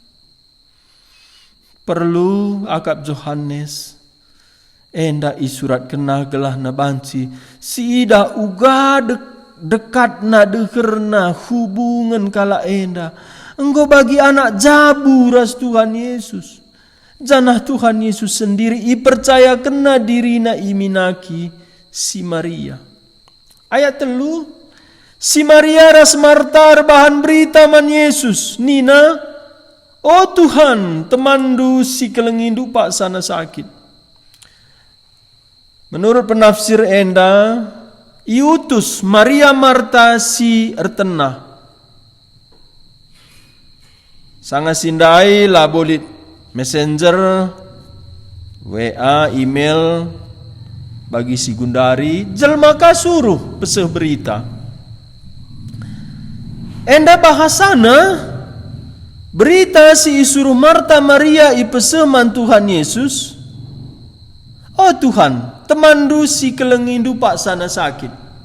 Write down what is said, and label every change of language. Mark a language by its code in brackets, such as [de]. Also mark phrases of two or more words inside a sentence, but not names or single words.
[btx] Perlu akap Yohanes enda isurat kena gelah na banci si ida uga dekat na dekerna hubungan kala enda engkau bagi anak jabu ras Tuhan Yesus janah Tuhan Yesus sendiri ipercaya kena dirina iminaki si Maria. Ayat 3 si Maria ras Marta bahan berita man Yesus nina oh Tuhan, temandu si kelengindu pak sana sakit. Menurut penafsir enda, iutus Maria Marta si ertenah. Sanga sindai lah bolit messenger, WA, email bagi si Gundari, jelma kasuruh peseh berita. Enda bahasana berita si isuruh Marta Maria ipeseman Tuhan Yesus. Oh Tuhan, temandu si kelengindu pak sana sakit.